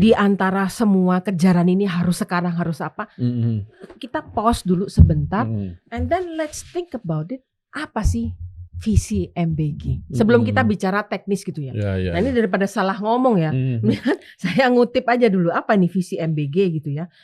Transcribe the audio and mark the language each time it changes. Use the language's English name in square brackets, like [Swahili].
[Indonesian] Di antara semua kejaran ini harus sekarang harus apa? Kita pause dulu sebentar, [English] and then let's think about it. [Indonesian] Apa sih visi MBG? Sebelum kita bicara teknis gitu ya. Nah ini daripada salah ngomong ya, saya ngutip aja dulu apa nih visi MBG gitu ya.